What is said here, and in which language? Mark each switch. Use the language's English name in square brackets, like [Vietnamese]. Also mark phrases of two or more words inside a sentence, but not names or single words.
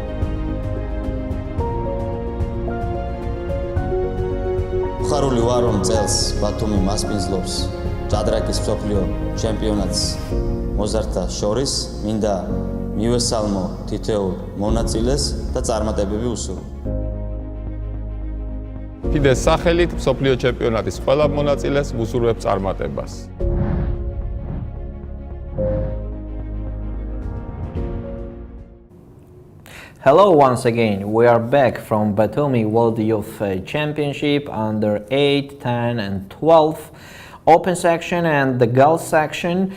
[Georgian] ხარული ვარ რომ წელს ბათუმი მასპინძლობს ჭადრაკის მსოფლიო ჩემპიონატს მოზარდთა შორის მინდა მივესალმო თითოეულ მონაწილეს და წარმატებები უსურვო. FIDE-ს სახელით მსოფლიო ჩემპიონატის ყველა მონაწილეს ვუსურვებ წარმატებას. [English] Hello once again, we are back from Batumi World Youth Championship under 8, 10 and 12 open section and the girls section.